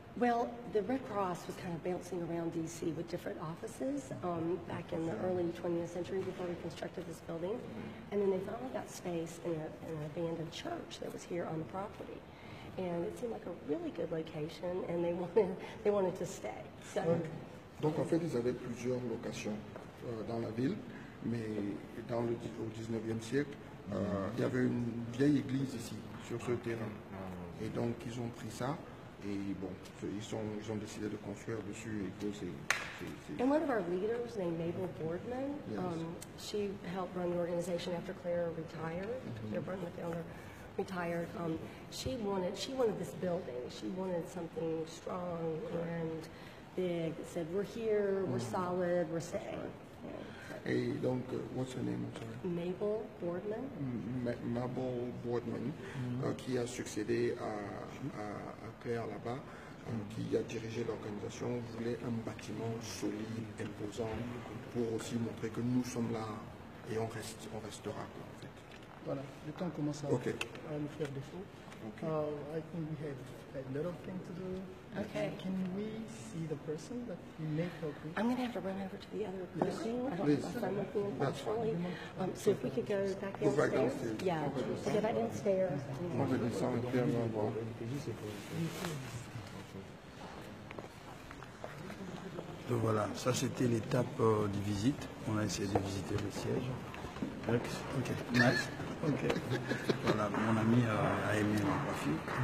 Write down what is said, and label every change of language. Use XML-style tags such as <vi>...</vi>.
<en>Well, the Red Cross was kind of bouncing around D.C. with different offices back in the early 20th century before we constructed this building. And then they finally got space in an abandoned church that was here on the property. And it seemed like a really good location, and they wanted to stay. So,</en> <fr>Donc en fait, ils avaient plusieurs locations dans la ville, mais au 19e siècle, il y avait une vieille église ici, sur ce terrain. Et donc ils ont pris ça, et bon, ils ont décidé de construire dessus, et que c'est...</fr> <en>and one of our leaders, named Mabel Boardman, Yes. she helped run the organization after Claire retired. Claire Burton, the founder, retired. She wanted this building. She wanted something strong and big that said, "We're here, we're solid, we're staying."</en> <fr>Et donc,</fr> <en>what's her name, I'm sorry? Mabel Boardman.</en> <fr>Mabel Boardman, qui a succédé à Claire là-bas, qui a dirigé l'organisation, voulait un bâtiment solide, imposant, pour aussi montrer que nous sommes là et on restera, quoi, en fait. Voilà, le temps commence à nous faire défaut.</fr> <en>I think we have a lot of things to do. Okay. Can we see the person that we may help with? I'm going to have to run over to the other building. I don't have my phone with me, unfortunately. So if we could go back Go back downstairs. downstairs. Yeah, we'll go back downstairs.</en> <fr>On va descendre et puis on va voir. Donc voilà, ça c'était l'étape de visite. On a essayé de visiter le siège.</fr> <en>Ok, nice.</en> <fr>Ok. Voilà, mon ami a aimé ma coiffure.</fr>